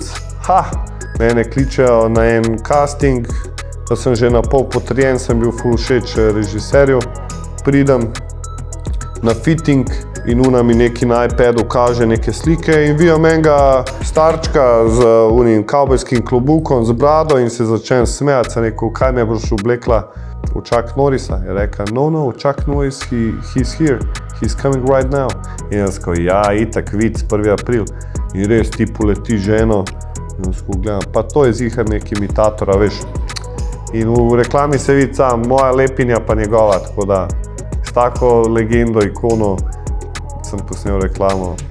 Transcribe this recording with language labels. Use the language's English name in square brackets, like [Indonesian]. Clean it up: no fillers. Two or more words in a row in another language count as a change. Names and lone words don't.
[Slovenian] Mene kličejo na en casting, da sem že na pol potrjen, sem bil ful všeč režiserju. Pridem na fitting in ona mi neki na iPadu kaže neke slike in vidim enega starčka z unim kavbojskim klobukom, z brado in se začnem smejati. Sem rekel, kaj me boš oblekla v Chuck Norrisa? Je rekla, [English] no, Chuck Norris, he's here, he's coming right now. [Slovenian] In jaz rekel, ja, itak vic, 1. april. In res ti poleti ženo. In jaz gledam, pa to je zihar nek imitator, veš. In v reklami se vidi sam, moja lepinja pa njegova, tako da s tako legendo, ikono sem posnel reklamo.